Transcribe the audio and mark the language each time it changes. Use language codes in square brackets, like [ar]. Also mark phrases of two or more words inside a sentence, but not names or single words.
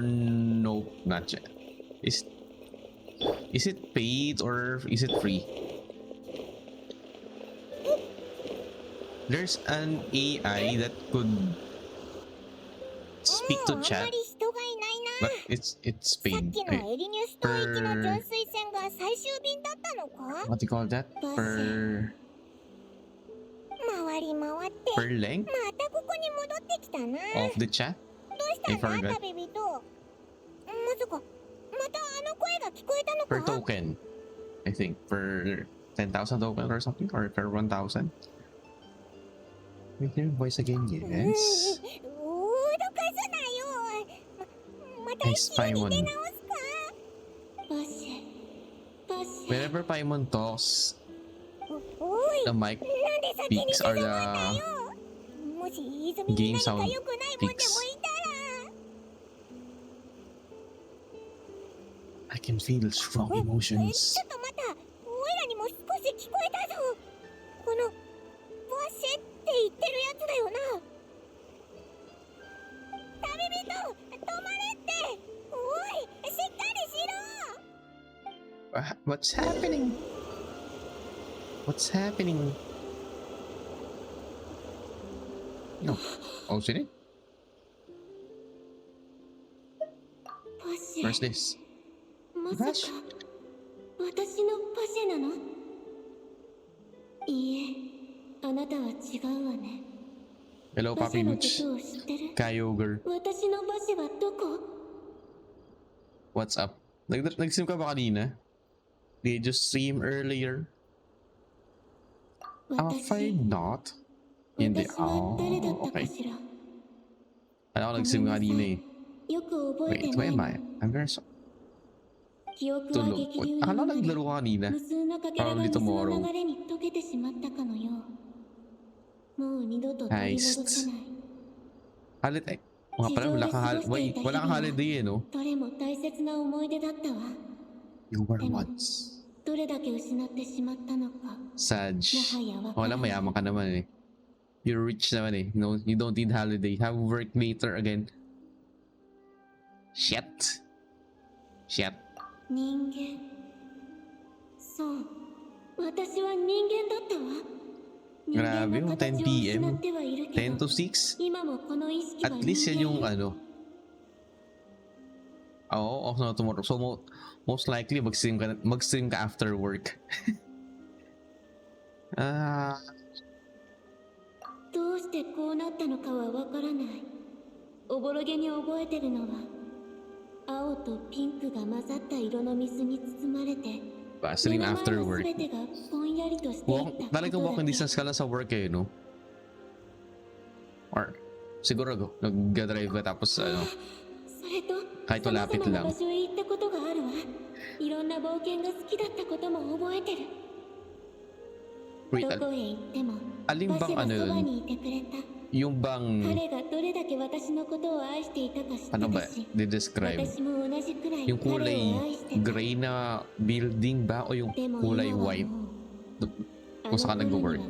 [en] Nope, not yet. Is it paid or is it free? There's an AI that could speak to chat, but it's [ja] さっ [en] paid. [ja] きのエリニュス島行きの純粋船が最終便だったのか。 [en] What do you call that? Per [ja] 回り回って [en] per length [ja] またここに戻ってきたな。 [en] of the chat? [ja] どうした [en] I [ja] んだ [en] forgot. [ja] 旅人。まさかまたあの声が聞こえたの [en] Per [ja] か。 [en] token, I think. Per 10,000 token or something, or per 1,000. We hear your voice again, yes. [ja] 脅かすなよ。また [en] Nice [ja] 一緒に出 [en] Paimon. [ja] 直すか。バシバシ。 [en] Whenever Paimon talks, [ja] おい、 [en] the mic [ja] なんで先に [en] peaks [ja] 出 [en] are [ja] たんだ [en] the [ja] よ。もし泉に [en] game [ja] 何か [en] sound [ja] 良くないもんでもい [en] peaks. [ja] たら。 [en] I can feel strong [ja] ちょ [en] emotions. [ja] っと待った。オイラにも少し聞こえたぞ。このバシェって言ってるやつだよな。旅人、止まれって。おい、しっかりしろ。 [en] What's happening? What's happening? No. Oh, is it? [ja] バシェ。 [en] Where's this? [ja] まさか私のパシェなの？いいえ、あなたは違うわね。 [en] Hello, [ja] パシェ [en] Papi [ja] のこ [en] Boots. [ja] とを知ってる？ Kyogre. 私のパシェはどこ？ [en] What's up? [tl] Nag-stream ka ba kanina? [en] Did you stream earlier? Afraid not. [tl] Hindi. [ja] 私は誰だ [en] Oh, [ja] ったか [en] okay. [ja] しら？ [tl] Alam ko nag-stream ka kanina eh. [ja] よく覚え [en] Wait, [ja] て [en] who [ja] ない [en] am [ja] の。 [en] I? I'm very sorry. [ja] 記憶は [tl] Tulog. [ja] 激流に [tl] Akala [ja] なり [tl] naglaro ka kanina. [ja] 無数のかけらが [en] Probably [ja] 水の [en] tomorrow. [ja] 流れに溶けてしまったかのよう。もう二度と取り戻せない。 [en] Holiday. [tl] Mga pala, wala kang holiday eh, no? [ja] どれも大切な思い出だったわ。 [en] You were [ja] でも [en] once. [ja] どれだけ失ってしまったのか。 [en] Sag. [ja] もはやわからな [tl] Wala, [ja] い。 [tl] mayaman ka naman eh. [en] You're rich [tl] naman eh. [en] No, you don't need holiday. Have work later again. Shit. Shit. [ja] 人間。そう。私は人間だったわ。人間 [tl] Grabe [ja] の [tl] yung [ja] 形 [tl] 10 [ja] を [tl] PM. [ja] 失ってはいるけ [en] 10 to [ja] ど、 [en] 6. [ja] 今もこの意識は [en] At [ja] 人 [tl] least yan yung [ja] 間よ。 [tl] ano. Oo, off na tomorrow. So most likely mag-stream ka [en] after work. [ja] どうしてこうなったのかはわからない。おぼろげに覚えてるのは、 青とピンクが混ざった色の水に包まれて [en] Stream after work. [ja] 全てがぼんやりとしていった [tl] Talagang [ja] ことだ [en] walking [ja] け [tl] distance ka lang sa work eh, no? Or, siguro nag-drive ka tapos [ja] それと [tl] kahit [ja] 様 [tl] malapit [ja] 々な [tl] lang. [ja] 場所へ行ったことがあるわいろんな冒険が好きだったことも覚えてる [en] Wait, [ja] どこへ行っても [tl] alin [ja] バシ [tl] bang [ja] は [tl] ano [ja] そば [tl] yun? [ja] にいてくれた [tl] Yung bang, [ja] 彼がどれだけ私のことを愛していたか知って [tl] ano [ja] た [tl] ba, [ja] し [tl] di-describe? [ja] 私も同じくらい [tl] Yung [ja] 彼を [tl] kulay [ja] 愛してた [tl] gray na building ba o yung [ja] でも [tl] kulay [ja] 今は [tl] white [ja] もう [tl] kung saan ka [ja] あの頃 [tl] nag-work?